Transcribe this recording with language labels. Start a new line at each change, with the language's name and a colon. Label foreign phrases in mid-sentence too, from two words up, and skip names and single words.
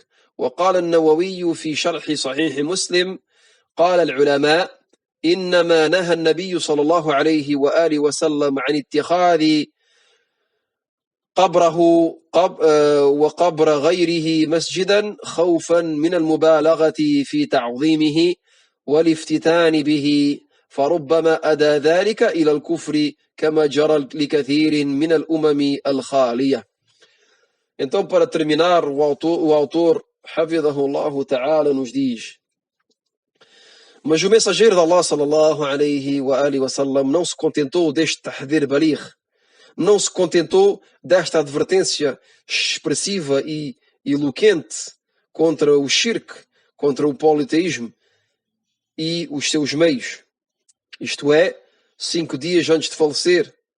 Arabic: وقال النووي في شرح صحيح مسلم قال العلماء إنما نهى النبي صلى الله عليه وآله وسلم عن اتخاذ قبره وقبر غيره مسجدا خوفا من المبالغة في تعظيمه والافتتان به، فربما أدى ذلك إلى الكفر كما جرى لكثير من الأمم الخالية.
Portuguese: Então, para terminar, o autor,
Arabic: حفظه الله تعالى,
Portuguese: nos diz: mas o mensageiro de Allah
Arabic: صلى الله عليه وآله وسلم
Portuguese: não se contentou deste
Arabic: تحذير بليغ,
Portuguese: não se contentou desta advertência expressiva e eloquente contra o shirk, contra o politeísmo e os seus meios. Isto é, 5 dias antes de falecer.